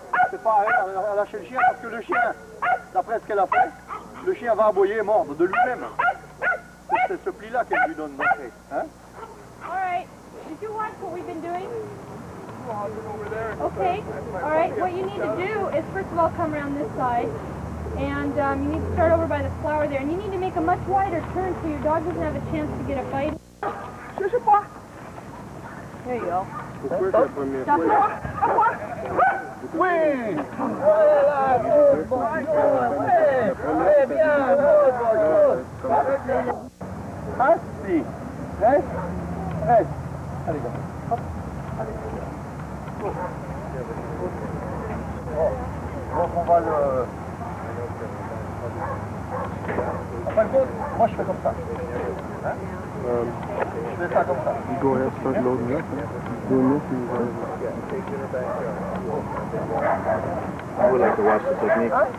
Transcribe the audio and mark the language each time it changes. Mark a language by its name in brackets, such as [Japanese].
[French] C'est pas à elle à lâcher le chien parce que le chien, d'après ce qu'elle a fait, le chien va aboyer et mordre de lui-même. C'est ce pli-là qu'elle lui donne d'entrée. Hein? [English] All right. Did you watch what we've been doing? Okay. All right. What you need to do is first of all come around this side, and you need to start over by the flower there, and you need to make a much wider turn so your dog doesn't have a chance to get a bite. There you go. [French] Pourquoi c'est la première [English] Stop [French] fois? [English] it. [French] Oui! Voilà! [English] Good boy! [French] Ouais! Très bien! [English] Good boy! [French] Assis! Reste! Reste! Allez, go! Hop! Allez! Go! Donc on va le... En fin de compte, moi je fais comme ça. Hein? Je fais ça comme ça. [English] You go ahead, start loading up. Doing this and I would like to watch the technique.